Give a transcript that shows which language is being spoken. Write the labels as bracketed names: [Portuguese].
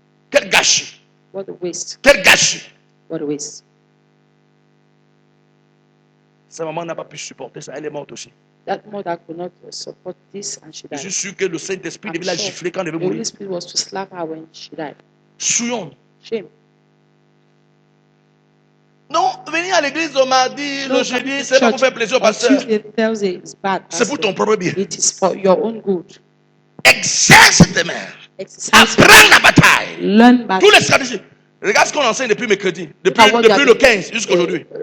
[French] Quel gâchis. Quel gâchis. Sa maman n'a pas pu supporter ça. Elle est morte aussi. [English] That mother could not support this and she died. [French] Je suis sûr que le Saint-Esprit devait la gifler quand elle devait mourir. [English] The Holy Spirit was to slap her when she died. [French] Souillons. [English] Shame. [French] Non, venir à l'église le mardi, le jeudi, c'est pas pour faire plaisir au pasteur. C'est pour ton propre bien. [English] It is for your own good. [French] Exerce tes mains. Apprends la bataille. [English] Learn battle. [French] Tous les stratégies. Regarde ce qu'on enseigne depuis mercredi, depuis le 15 jusqu'à aujourd'hui.